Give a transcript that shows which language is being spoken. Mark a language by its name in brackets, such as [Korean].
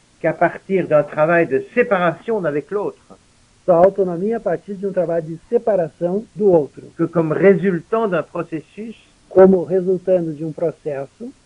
[French] qu'à partir d'un travail de séparation avec l'autre, [Portuguese] só autonomia a partir de um trabalho de separação do outro, [French] que comme résultant d'un processus [Portuguese] como resultando de um processo